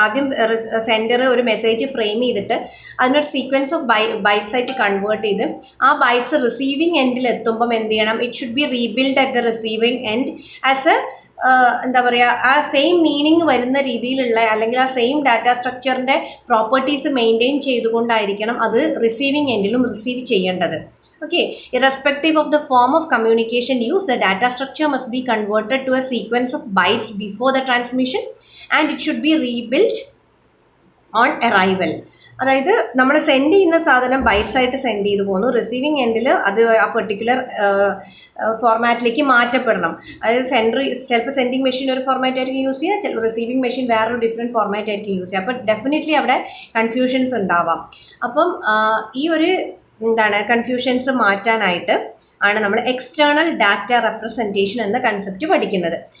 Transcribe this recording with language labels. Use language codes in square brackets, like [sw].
[ml] ആദ്യം സെൻഡർ ഒരു message frame ചെയ്തിട്ട് അതിനൊരു സീക്വൻസ് ഓഫ് ബൈറ്റ്സ് ആയിട്ട് കൺവേർട്ട് ചെയ്ത് ആ ബൈറ്റ്സ് റിസീവിങ് എൻഡിൽ എത്തുമ്പം എന്ത് ചെയ്യണം? [en] it should be rebuild at the receiving end as a [ml] എന്താ പറയുക, ആ സെയിം മീനിങ് വരുന്ന രീതിയിലുള്ള അല്ലെങ്കിൽ ആ സെയിം ഡാറ്റ സ്ട്രക്ചറിൻ്റെ പ്രോപ്പർട്ടീസ് മെയിൻറ്റെയിൻ ചെയ്തുകൊണ്ടായിരിക്കണം അത് റിസീവിങ് എൻഡിലും റിസീവ് ചെയ്യേണ്ടത്. [en] Okay, irrespective of the form of communication used, the data structure must be converted to a sequence of bytes before the transmission and it should be rebuilt on arrival. [ml] അതായത് നമ്മൾ send ചെയ്യുന്ന സാധനം bytes ആയിട്ട് send ചെയ്ത് പോകുന്നു, receiving എൻഡിൽ അത് ആ പെർട്ടിക്കുലർ ഫോർമാറ്റിലേക്ക് മാറ്റപ്പെടണം. അതായത് ചിലപ്പോൾ സെൻഡിങ് മെഷീൻ ഒരു ഫോർമാറ്റ് ആയിരിക്കും യൂസ് ചെയ്യുക, ചിലപ്പോൾ റിസീവിങ് മെഷീൻ വേറൊരു ഡിഫറെൻറ്റ് ഫോർമാറ്റ് ആയിരിക്കും യൂസ് ചെയ്യുക. അപ്പോൾ ഡെഫിനറ്റ്ലി അവിടെ കൺഫ്യൂഷൻസ് ഉണ്ടാവാം. അപ്പം ഈ ഒരു കൺഫ്യൂഷൻസ് മാറ്റാനായിട്ട് ആണ് നമ്മൾ എക്സ്റ്റേണൽ ഡാറ്റ റെപ്രസെൻറ്റേഷൻ എന്ന കൺസെപ്റ്റ് പഠിക്കുന്നത്.